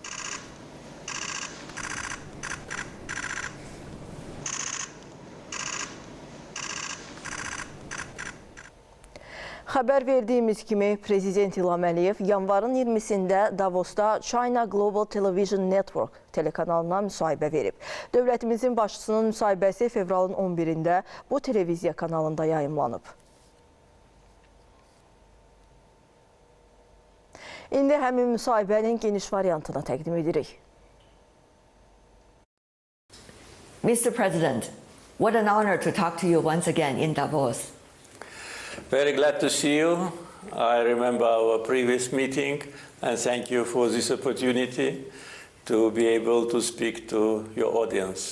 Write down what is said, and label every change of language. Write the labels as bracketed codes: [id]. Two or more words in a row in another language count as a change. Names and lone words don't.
[az] Xəbər verdiyimiz kimi Prezident İlham Əliyev yanvarın 20-sində Davosda China Global Television Network telekanalına müsahibə verib. Dövlətimizin başçısının müsahibəsi fevralın 11-də bu televiziya kanalında yayımlanıb. İndi həmin müsahibənin geniş variantını təqdim edirik. [en] Mr. President, what an honor to talk to you once again in Davos. Very glad to see you. I remember our previous meeting, and thank you for this opportunity to be able to speak to your audience.